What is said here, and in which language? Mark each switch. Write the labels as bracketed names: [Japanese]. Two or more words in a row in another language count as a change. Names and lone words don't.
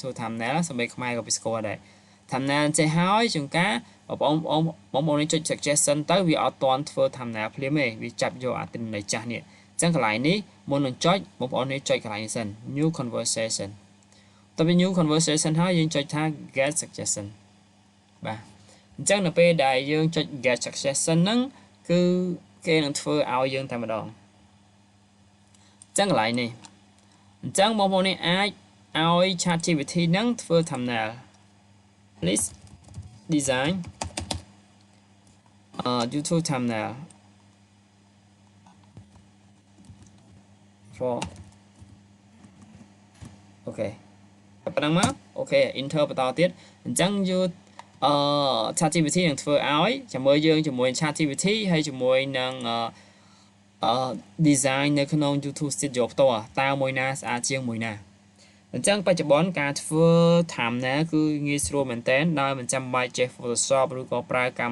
[Khmer] ធ្វើ thumbnail សម្បីខ្មែរក៏ពីស្គាល់ដែរ thumbnail អញ្ចេះហើយជួនកាលបងប្អូននេះចុច suggestion ទៅវាអត់ទាន់ ធ្វើ thumbnail ភ្លាមទេវាចាប់យកអាទិន្នន័យចាស់នេះអញ្ចឹងកន្លែងនេះមុននឹងចុចបងប្អូននេះចុចកន្លែងនេះសិន [English] new conversation [Khmer] តើវា [English] new conversation [Khmer] ហើយយើងចុចថា [English] get suggestion [Khmer] បាទអញ្ចឹងនៅពេលដែលយើងចុច [English] get suggestion [Khmer] ហ្នឹងគឺគេនឹងធ្វើឲ្យយើងតែម្ដងអញ្ចឹងកន្លែងនេះអញ្ចឹងបងប្អូននេះអាចឲ្យ ChatGPT ហ្នឹងធ្វើ [English] thumbnail please design YouTube thumbnail for [Khmer] អូខេប៉ុណ្ណឹងមកអូខេ enter បន្តទៀតអញ្ចឹងChatGPT នឹងធ្វើឲ្យជាមួយយើងជាមួយ ChatGPT ហើយជាមួយនឹង design នៅក្នុង YouTube Studio ផ្ទាល់តើមួយណាស្អាតជាងមួយណាអញ្ចឹងបច្ចុប្បន្នការធ្វើ thumbnail គឺងាយស្រួលមែនទែនដោយមិនចាំបាច់ចេះ Photoshop ឬក៏ប្រើកម្ម